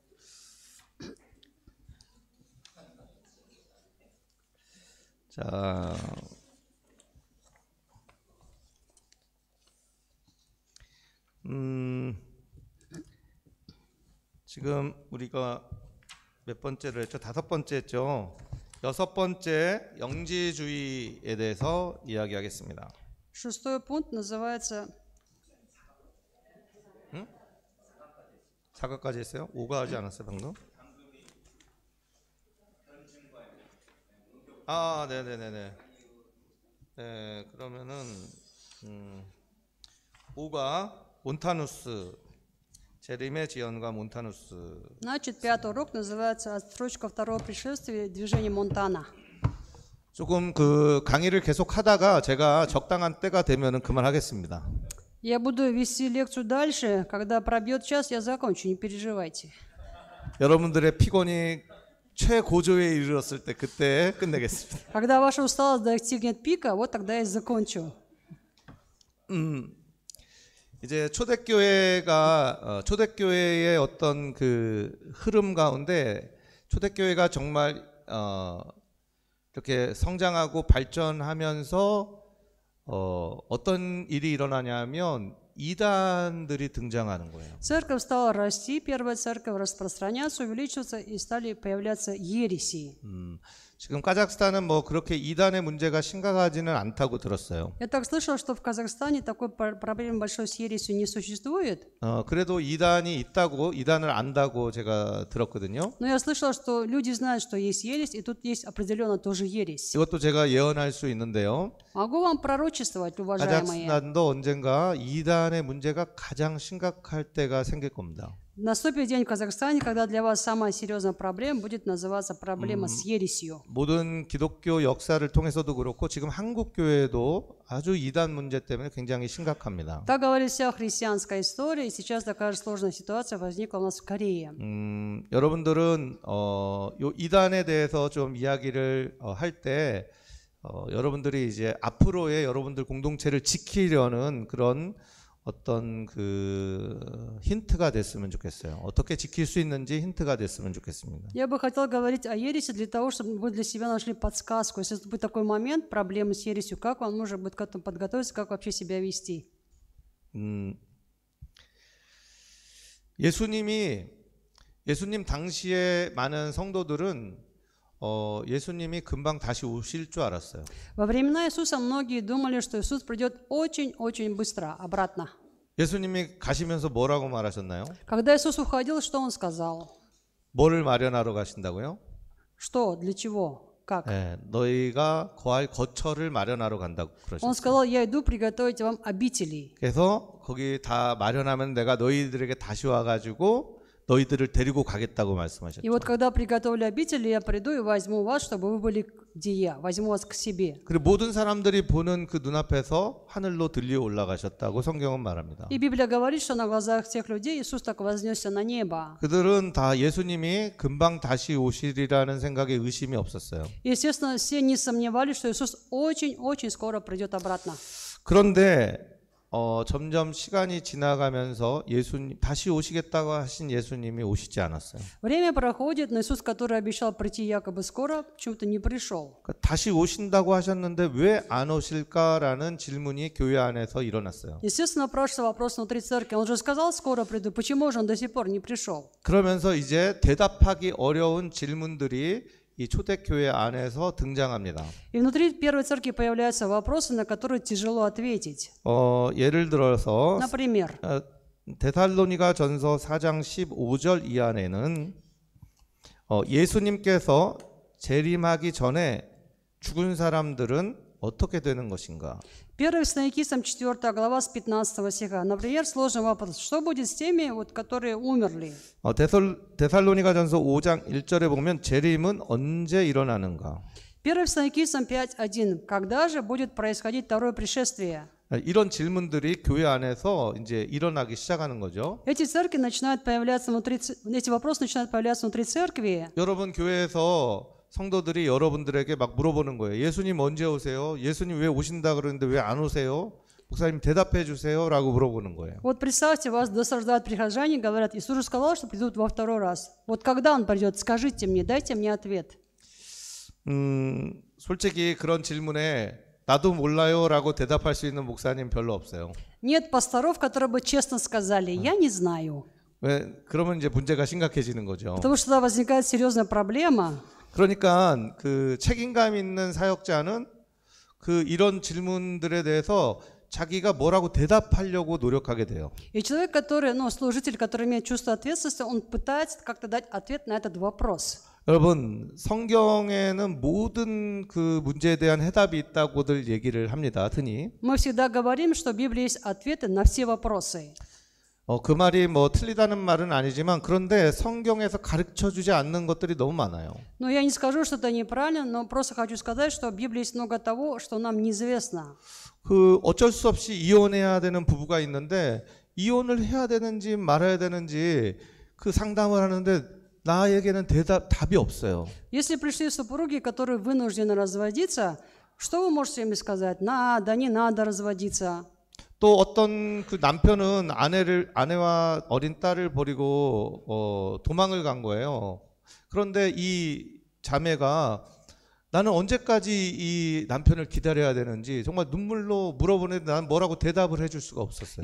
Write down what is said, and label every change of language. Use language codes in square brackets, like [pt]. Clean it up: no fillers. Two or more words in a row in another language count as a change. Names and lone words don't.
[ko] 자, 지금 우리가 몇 번째로 했죠? 5번째 했죠? 6번째 영지주의에 대해서 이야기하겠습니다. [ru] Шестой пункт называется [ko] 사과까지 했어요? 5가 하지 않았어요 방금? 네네네네. 네, 그러면은 5가 몬타누스, 제림의 지연과 몬타누스. [ru] Значит, пятый урок называется «Отстрочка второго пришествия. Движение Монтана». [ko] 조금 그 강의를 계속 하다가 제가 적당한 때가 되면은 그만하겠습니다. [ru] Я буду вести лекцию дальше. Когда пробьет час, я закончу, не переживайте. [ko] 여러분들의 피곤이 최고조에 이르렀을 때 그때 끝내겠습니다. [ru] Когда ваша усталость достигнет пика, вот тогда я закончу. [ko] 이제 초대교회의 어떤 그 흐름 가운데 초대교회가 정말 이렇게 성장하고 발전하면서 어떤 일이 일어나냐면 이단들이 등장하는 거예요. [ru] Церковь стала расти, первая церковь распространяться, увеличиваться, и стали появляться ереси. [ko] 지금 카자흐스탄은 뭐 그렇게 이단의 문제가 심각하지는 않다고 들었어요. [ru] Я так слышал, что в Казахстане такой проблемы большой с ересью не существует. [ko] 그래도 이단이 있다고, 이단을 안다고 제가 들었거든요. [ru] Но я слышала, что люди знают, что есть ересь, и тут есть определенно тоже ересь. [ko] 이것도 제가 예언할 수 있는데요. [ru] Могу вам пророчествовать, уважаемые. [ko] 카자흐스탄도 언젠가 이단의 문제가 가장 심각할 때가 생길 겁니다. [ru] Наступит день в Казахстане, когда для вас самая серьезная проблема будет называться проблема с ересью. [ko] 모든 기독교 역사를 통해서도 그렇고 지금 한국 교회도 아주 이단 문제 때문에 굉장히 심각합니다. [ru] Так говорит вся христианская история, и сейчас такая же сложная ситуация возникла у нас в Корее. [ko] 여러분들은 요 이단에 대해서 좀 이야기를 할 때 여러분들이 이제 앞으로의 여러분들 공동체를 지키려는 그런 어떤 그 힌트가 됐으면 좋겠어요. 어떻게 지킬 수 있는지 힌트가 됐으면 좋겠습니다. [ru] Я бы хотел говорить о ереси для того, чтобы вы для себя нашли подсказку. Если будет такой момент, проблемы с ересью, как вам нужно будет к этому подготовиться, как вообще себя вести? [ko] 예수님 당시에 많은 성도들은 예수님이 금방 다시 오실 줄 알았어요. [ru] Во времена Иисуса многие думали, что Иисус придет очень-очень быстро обратно. [ko] 예수님이 가시면서 뭐라고 말하셨나요? [ru] Когда Иисус уходил, что Он сказал? [ko] 뭐를 마련하러 가신다고요? [ru] Что? Для чего? Как? [ko] 네, 너희가 거할 거처를 마련하러 간다고 [ru] Он [ko] 그러셨어요. [ru] сказал, я иду приготовить вам обители. [ko] 그래서 거기 다 마련하면 내가 너희들에게 다시 와가지고 너희들을 데리고 가겠다고 말씀하셨죠. [ru] И вот когда приготовлю обители, я приду и возьму вас, чтобы вы были где я. Возьму вас к себе. [ko] 그리고 모든 사람들이 보는 그 눈앞에서 하늘로 들려 올라가셨다고 성경은 말합니다. [ru] И Библия говорит, что на глазах всех людей Иисус так вознесся на небо. [ko] 그들은 다 예수님이 금방 다시 오시리라는 생각에 의심이 없었어요. [ru] Естественно, все не сомневались, что Иисус очень-очень скоро придет обратно. [ko] 그런데 점점 시간이 지나가면서 예수님 다시 오시겠다고 하신 예수님이 오시지 않았어요. [ru] Время проходит, но Иисус, который обещал прийти якобы скоро, почему-то не пришел. [ko] 그러니까 다시 오신다고 하셨는데 왜 안 오실까라는 질문이 교회 안에서 일어났어요. [ru] Естественно, напрашивается вопрос внутри церкви. Он же сказал, скоро приду. Почему же он до сих пор не пришел? [ko] 그러면서 이제 대답하기 어려운 질문들이 이 초대교회 안에서 등장합니다. [ru] И внутри первой церкви появляются вопросы, на которые тяжело ответить. [ko] 예를 들어서 [ru] Например, [ko] 데살로니가 전서 4장 15절 이하에는 예수님께서 재림하기 전에 죽은 사람들은 어떻게 되는 것인가? [ru] 1 Фессалоникийцам 4 глава с 15 стиха. Например, сложный вопрос. Что будет с теми, которые умерли? [ko] 데살로니가 전서 5장 1절에 보면 재림은 언제 일어나는가? [ru] 1 Фессалоникийцам 5:1. Когда же будет происходить второе пришествие? [ko] 이런 질문들이 교회 안에서 이제 일어나기 시작하는 거죠. [ru] Эти церкви начинают появляться внутри, эти вопросы начинают появляться внутри церкви. [ko] 여러분 교회에서 성도들이 여러분들에게 막 물어보는 거예요. 예수님 언제 오세요? 예수님 왜 오신다 그러는데 왜 안 오세요? 목사님 대답해 주세요 라고 물어보는 거예요. [ru] Вот представьте, вас досаждают прихожане, говорят, Иисус же сказал, что придут во второй раз. Вот когда Он придет, скажите мне, дайте мне ответ. [ko] 솔직히 그런 질문에 나도 몰라요 라고 대답할 수 있는 목사님 별로 없어요. [ru] Нет пасторов, которые бы честно сказали, я не знаю. [ko] 왜? 그러면 이제 문제가 심각해지는 거죠. [ru] Потому что тогда возникает серьезная проблема. [ko] 그러니까 그 책임감 있는 사역자는 그 이런 질문들에 대해서 자기가 뭐라고 대답하려고 노력하게 돼요. [ru] И человек, который, служитель, который имеет чувство ответственности, он пытается как-то дать ответ на этот вопрос. [ko] 여러분 성경에는 모든 그 문제에 대한 해답이 있다고들 얘기를 합니다. 흔히. [ru] Мы всегда говорим, что в Библии есть ответы на все вопросы. [ko] 그 말이 뭐 틀리다는 말은 아니지만 그런데 성경에서 가르쳐주지 않는 것들이 너무 많아요. [ru] Но я не скажу, что это неправильно, но просто хочу сказать, что в Библии есть много того, что нам неизвестно. [ko] 그 어쩔 수 없이 이혼해야 되는 부부가 있는데 이혼을 해야 되는지 말아야 되는지 그 상담을 하는데 나에게는 답이 없어요. [ru] Если пришли супруги, которые вынуждены разводиться, что вы можете им сказать? Надо, не надо разводиться. [ko] 또 어떤 그 남편은 아내와 어린 딸을 버리고 도망을 간 거예요. 그런데 이 자매가 나는 언제까지 이 남편을 기다려야 되는지 정말 눈물로 물어보는데 난 뭐라고 대답을 해줄 수가 없었어요.